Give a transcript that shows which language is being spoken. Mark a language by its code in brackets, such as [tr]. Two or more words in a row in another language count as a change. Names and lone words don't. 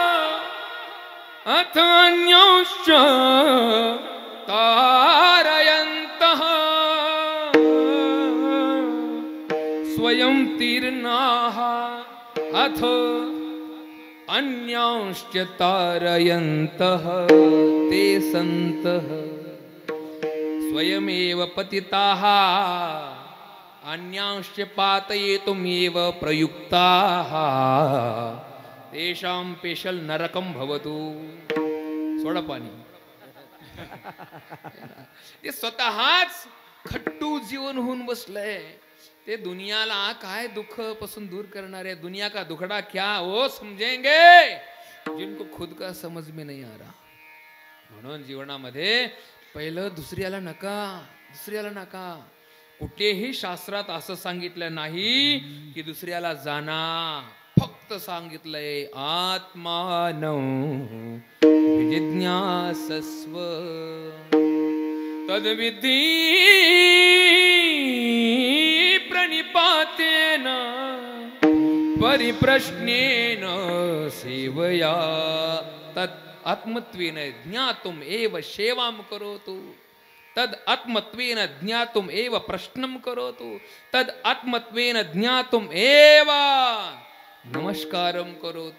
[sa] अथ अन्योश्च तारयन्तः, स्वयं तीर्णाः अथ अन्यांश्च तारयन्तः ते सन्तः, स्वयमेव पतिताः अन्यांश्च पातयितुमेव प्रयुक्ताः तेषां पेशल नरकं भवतु। [mr] सोडा पाणी। ते स्वतःच खट्टू जीवन होऊन बसलंय, ते दुनियाला काय दुख पासून दूर करणार है। [hi] दुनिया का दुखड़ा क्या वो समझेंगे जिनको खुद का समझ में नहीं आ रहा। [mr] म्हणून जीवनामध्ये पहिलं दुसऱ्याला नका, दुसऱ्याला नका। कुठेही शास्त्रात असं सांगितलं नाही की दुसऱ्याला जाना, फक्त सांगितलंय आत्मानं [sa] जिज्ञासस्व तद्विद्धि प्रणिपातेन परिप्रश्नेन सेवया तत् आत्मत्वेन ज्ञातुम एव सेवां करोतु, तद आत्मत्वेन ज्ञातुम एव प्रश्नं करोतु, तद आत्मत्वेन ज्ञातुम एव नमस्कारं करोतु।